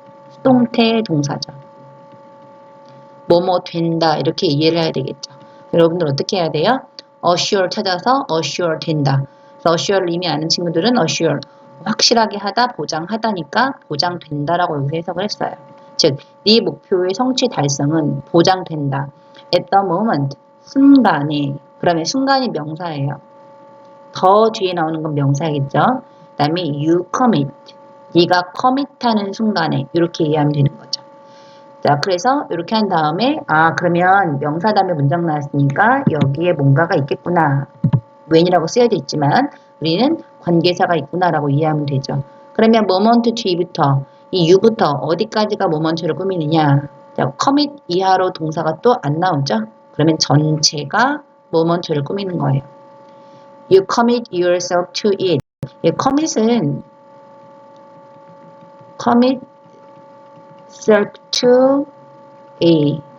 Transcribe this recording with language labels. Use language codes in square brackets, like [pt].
[ko] 수동태 동사죠. 뭐뭐 된다 이렇게 이해를 해야 되겠죠. 여러분들 어떻게 해야 돼요? assure 찾아서 assure 된다. 그래서 assure를 이미 아는 친구들은 assure 확실하게 하다, 보장하다니까 보장된다라고 여기서 해석을 했어요. 즉, 네 목표의 성취 달성은 보장된다. [en] at the moment, 순간에. [ko] 그러면 순간이 명사예요. 더 뒤에 나오는 건 명사겠죠. 그 다음에 you commit, 네가 commit하는 순간에 이렇게 이해하면 되는 거죠. 자, 그래서 이렇게 한 다음에 그러면 명사 다음에 문장 나왔으니까 여기에 뭔가가 있겠구나. when이라고 쓰여져 있지만 우리는 관계사가 있구나라고 이해하면 되죠. 그러면 moment 뒤부터 이 you부터 어디까지가 moment를 꾸미느냐. 자, commit 이하로 동사가 또 안 나오죠. 그러면 전체가 moment를 꾸미는 거예요. [en] You commit yourself to it. commit은 commit self to A.